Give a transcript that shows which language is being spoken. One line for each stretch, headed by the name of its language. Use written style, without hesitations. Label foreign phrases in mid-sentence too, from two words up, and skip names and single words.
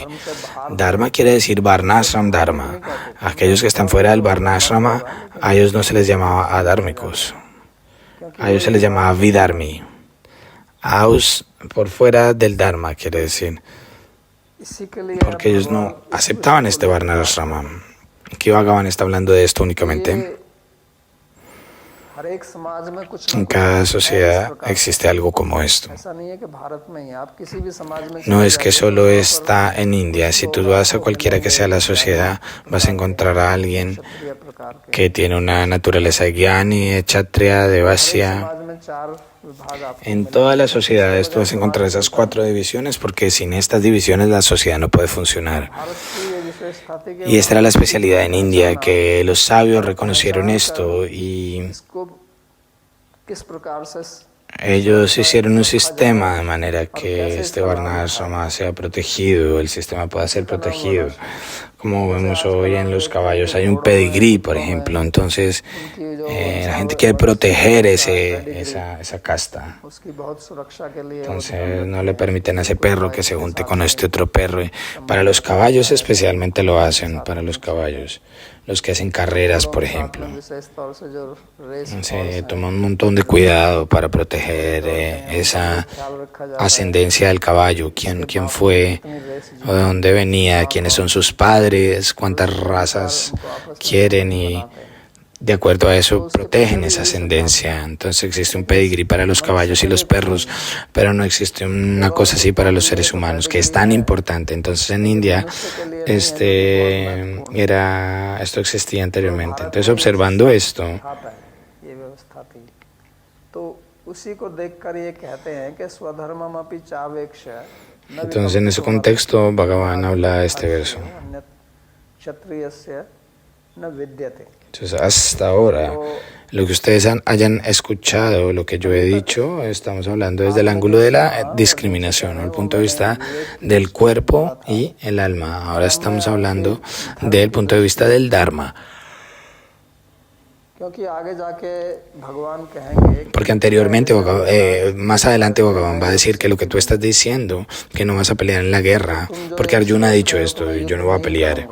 Spanish: Dharma quiere decir Varnashram Dharma. Aquellos que están fuera del Varnashrama, a ellos no se les llamaba adármicos. A ellos se les llamaba Vidharmi. Aus, por fuera del Dharma, quiere decir. Porque ellos no aceptaban este Varnashrama. Aquí Bhagavan está hablando de esto únicamente.
Hindi: हर एक समाज में कुछ
Spanish: En
Hindi: ना
Spanish: cada
Hindi: कुछ है इस
Spanish: sociedad
Hindi: प्रकार
Spanish: existe algo como esto.
Hindi: ऐसा नहीं है कि भारत में ही आप किसी भी समाज में
Spanish: No
Hindi: चले
Spanish: es que
Hindi: जाइए तो
Spanish: solo
Hindi: वहाँ
Spanish: está
Hindi: पर
Spanish: en India.
Hindi: कुछ
Spanish: Si tú
Hindi: लोग
Spanish: vas a
Hindi: आपको
Spanish: cualquiera que
Hindi: मिलेंगे
Spanish: sea la
Hindi: ज्ञानी
Spanish: sociedad, vas a
Hindi: प्रकार
Spanish: encontrar
Hindi: के
Spanish: a alguien
Hindi: क्षत्रिय प्रकार के
Spanish: que tiene una naturaleza de Gyani, de Kshatriya, de
Hindi: तो हर एक
Spanish: Vaishya.
Hindi: समाज में चार विभाग आपको
Spanish: En
Hindi: मिलेंगे
Spanish: todas las
Hindi: इसी
Spanish: sociedades tú
Hindi: वजह
Spanish: vas a
Hindi: से
Spanish: encontrar
Hindi: बात
Spanish: esas करता हूँ 4 divisiones porque sin estas divisiones la sociedad no puede funcionar.
Hindi: भारत की ये विशेषता थी कि
Spanish: Y esta era la
Hindi: वहाँ की
Spanish: especialidad en India,
Hindi: पहचाना
Spanish: que los sabios
Hindi: और
Spanish: reconocieron
Hindi: पहचान
Spanish: esto
Hindi: कर
Spanish: y
Hindi: इसको किस प्रकार से
Spanish: ellos hicieron un
Hindi: रखा
Spanish: sistema
Hindi: जाए
Spanish: de manera
Hindi: और
Spanish: que
Hindi: कैसे
Spanish: este
Hindi: इसका लाभ उठाए
Spanish: Varnashrama sea protegido, el sistema pueda ser
Hindi: इसका नाम
Spanish: protegido.
Hindi: वर्णाश्रम
Spanish: Como
Hindi: जैसे
Spanish: vemos
Hindi: आजकल
Spanish: hoy
Hindi: हम
Spanish: en los
Hindi: देखते हैं कि
Spanish: caballos, hay un
Hindi: घोड़ों में
Spanish: pedigrí, por
Hindi: ऊँटों में
Spanish: ejemplo. Entonces,
Hindi: उनकी जो
Spanish: la gente
Hindi: वंशावली
Spanish: quiere
Hindi: वंश
Spanish: proteger
Hindi: होता है पेडिग्री
Spanish: esa casta.
Hindi: उसकी बहुत सुरक्षा के लिए वो ध्यान
Spanish: Entonces, no
Hindi: रखते
Spanish: le
Hindi: हैं
Spanish: permiten a ese
Hindi: कि कोई
Spanish: perro que se
Hindi: इसके
Spanish: junte
Hindi: साथ
Spanish: con
Hindi: में
Spanish: este otro perro. Y para
Hindi: संबंध
Spanish: los
Hindi: रखा
Spanish: caballos
Hindi: जाए
Spanish: especialmente lo
Hindi: उनके
Spanish: hacen,
Hindi: साथ
Spanish: para
Hindi: में
Spanish: los
Hindi: नहीं किया जाए
Spanish: caballos, los que hacen carreras,
Hindi: घोड़ों
Spanish: por
Hindi: के साथ
Spanish: ejemplo.
Hindi: में विशेष तौर से जो
English: race horse
Spanish: Se
Hindi: हैं
Spanish: toma un montón de cuidado para proteger esa ascendencia del caballo, quién fue, o de dónde venía, quiénes son sus padres, cuántas razas quieren y de acuerdo a eso protegen esa ascendencia. Entonces existe un pedigrí para los caballos y los perros, pero no existe una cosa así para los seres humanos, que es tan importante. Entonces en India esto existía anteriormente. Entonces observando esto,
Hindi: ये व्यवस्था थी तो उसी को देखकर ये कहते हैं कि
Sanskrit: स्वधर्ममपि चावेक्ष
Spanish: entonces en ese contexto Bhagavan habla de este verso.
Sanskrit: क्षत्रियस्य न विद्यते
Spanish: Entonces hasta ahora, lo que ustedes hayan escuchado, lo que yo he dicho, estamos hablando desde el ángulo de la discriminación, el punto de vista del cuerpo y el alma. Ahora estamos hablando del punto de vista del Dharma. Porque anteriormente, más adelante Bhagavan va a decir que lo que tú estás diciendo, que no vas a pelear en la guerra, porque Arjuna ha dicho esto, y yo no voy a pelear.